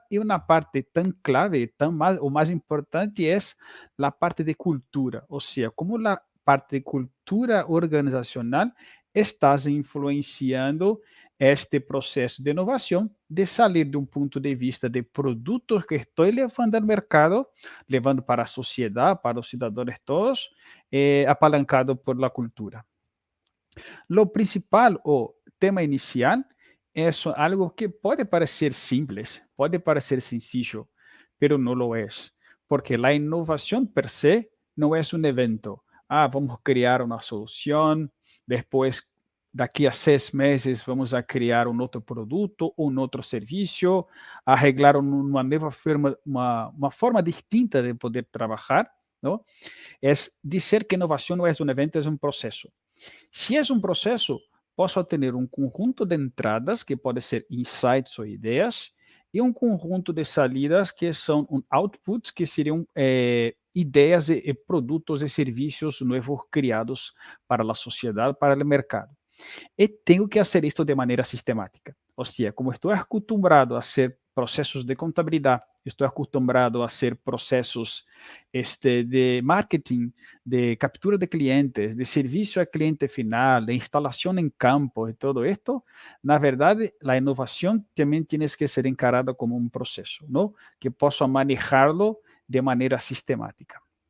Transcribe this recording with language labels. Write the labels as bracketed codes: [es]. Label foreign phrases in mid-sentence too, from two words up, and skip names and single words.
[es] Y una parte tan clave, o más importante es la parte de cultura, o sea, cómo la parte de cultura organizacional está influenciando este proceso de innovación, de salir de un punto de vista de productos que estoy llevando al mercado, llevando [pt] para a sociedade, para os cidadãos todos, [es] apalancado por la cultura. Lo principal o tema inicial es algo que puede parecer simples, puede parecer sencillo, pero no lo es, porque la innovación per se no es un evento. Vamos a crear una solución, después de aquí a 6 meses vamos a crear un otro producto, un otro servicio, arreglar una nueva forma, una forma distinta de poder trabajar, ¿no? Es decir que innovación no es un evento, es un proceso. [pt] Se é um processo, posso ter um conjunto de entradas, que pode ser insights ou ideias, e um conjunto de saídas, que são outputs, que seriam ideias e produtos e serviços novos criados para a sociedade, para o mercado. E tenho que fazer isto de maneira sistemática. Ou seja, como estou acostumado a hacer processos de contabilidade, estou [es] acostumbrado a hacer [pt] processos de marketing, de captura de clientes, de serviço ao cliente final, de instalação em campo e [es] todo esto, [pt] na verdade, a inovação também tem que ser encarada como um processo, não? Que possa manejarlo de maneira sistemática.